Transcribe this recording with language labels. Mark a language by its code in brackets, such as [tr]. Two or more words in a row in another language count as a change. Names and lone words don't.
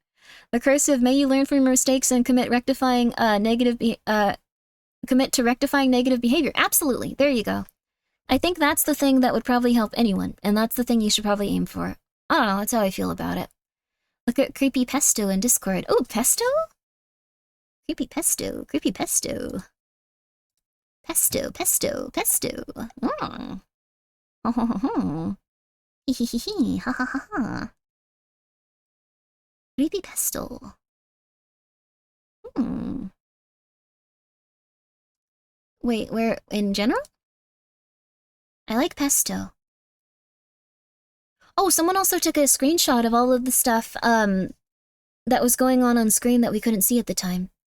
[en] The cursive, may you learn from your mistakes and commit to rectifying negative behavior. Absolutely. There you go. I think that's the thing that would probably help anyone, and that's the thing you should probably aim for. I don't know, that's how I feel about it. Look at Creepy Pesto in Discord. Oh, Pesto? Creepy Pesto, Creepy Pesto. Pesto, Pesto, Pesto. Oh. Ho ho ho ho. Hee hee hee hee. Ha ha ha ha. Creepy Pesto. Wait, where, in general? I like pesto. Oh, someone also took a screenshot of all of the stuff, that was going on screen that we couldn't see at the time.